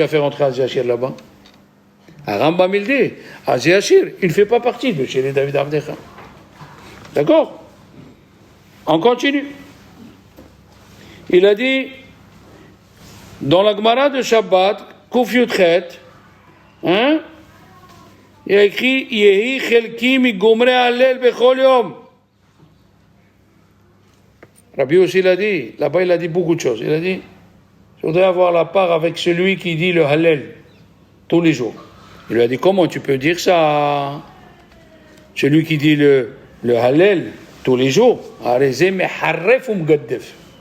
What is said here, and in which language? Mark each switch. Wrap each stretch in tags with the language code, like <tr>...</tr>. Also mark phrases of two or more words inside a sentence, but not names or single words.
<fr>Pourquoi tu as fait rentrer Aziashir là-bas? Rambam il dit, Azéachir, il ne fait pas partie de chez les</fr> <he>דוד עבדך.</he> <fr>D'accord? On continue. Il a dit, dans la Gemara de Shabbat, Kuf Yudchet, hein, il a écrit,</fr> <he>יהי חלקי מי גומרי הלל בכל יום.</he> <fr>Rabbi aussi l'a dit, là-bas il a dit beaucoup de choses. Il a dit, je voudrais avoir la part avec celui qui dit le hallel tous les jours. Il lui a dit, comment tu peux dire ça? Celui qui dit le hallel tous les jours,</fr> <he>הרי זה מחרף ומגדף.</he>